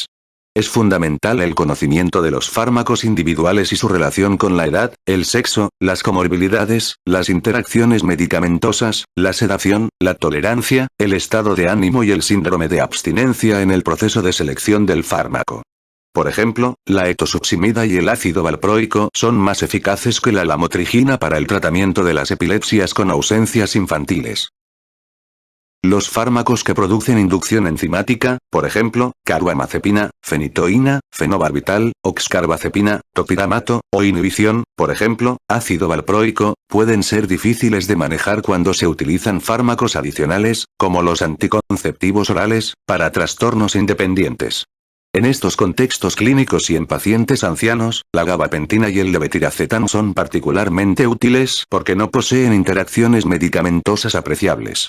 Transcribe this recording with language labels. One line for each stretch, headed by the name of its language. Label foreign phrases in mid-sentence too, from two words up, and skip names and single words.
Spanish: Es fundamental el conocimiento de los fármacos individuales y su relación con la edad, el sexo, las comorbilidades, las interacciones medicamentosas, la sedación, la tolerancia, el estado de ánimo y el síndrome de abstinencia en el proceso de selección del fármaco. Por ejemplo, la etosuximida y el ácido valproico son más eficaces que la lamotrigina para el tratamiento de las epilepsias con ausencias infantiles. Los fármacos que producen inducción enzimática, por ejemplo, carbamazepina, fenitoína, fenobarbital, oxcarbazepina, topiramato, o inhibición, por ejemplo, ácido valproico, pueden ser difíciles de manejar cuando se utilizan fármacos adicionales, como los anticonceptivos orales, para trastornos independientes. En estos contextos clínicos y en pacientes ancianos, la gabapentina y el levetiracetam son particularmente útiles porque no poseen interacciones medicamentosas apreciables.